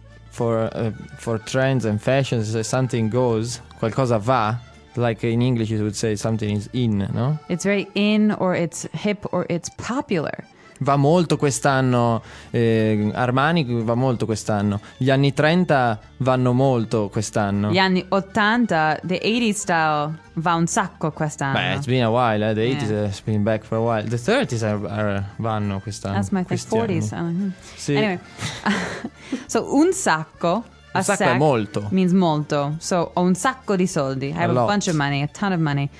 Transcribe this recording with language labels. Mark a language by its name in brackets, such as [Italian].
[English] For trends and fashions, something goes, [Italian] qualcosa va, [English] like in English you would say something is in, no? It's very in, or it's hip, or it's popular. [Italian] Va molto quest'anno, Armani va molto quest'anno, gli anni 30 vanno molto quest'anno. Gli anni 80, [English] the 80s style, [Italian] va un sacco quest'anno. [English] Beh, it's been a while, the 80s has been back for a while. The 30s are [Italian] vanno quest'anno. [English] That's my thing, 40s. [Italian] Sì. [English] Anyway, so un sacco, [Italian] un sacco sac è molto. [English] Means molto, so [Italian] ho un sacco di soldi, [English] I have a bunch of money, a ton of money.